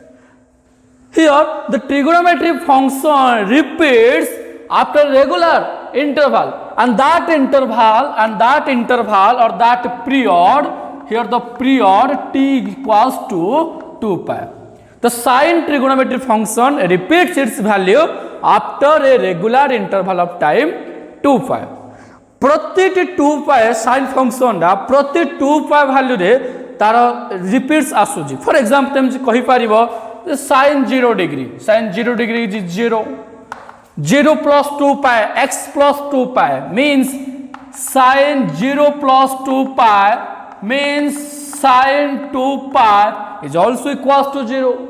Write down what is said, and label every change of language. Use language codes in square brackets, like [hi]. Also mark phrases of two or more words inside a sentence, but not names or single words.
[en] Here the trigonometric function repeats after regular interval, and that interval or that period, here the period t equals to 2 pi. The sine trigonometric function repeats its value after a regular interval of time 2 pi. [or] प्रति [en] 2 pi sine function [or] ର ପ୍ରତି [en] 2 pi value [or] ରେ ତାର repeats आसुची. [en] For example [or] ତୁମେ କହି ପାରିବ [en] sin 0 degree, sin 0 degree is 0. 0 plus 2 pi, x plus 2 pi means sin 0 plus 2 pi means sin 2 pi is also equals to 0.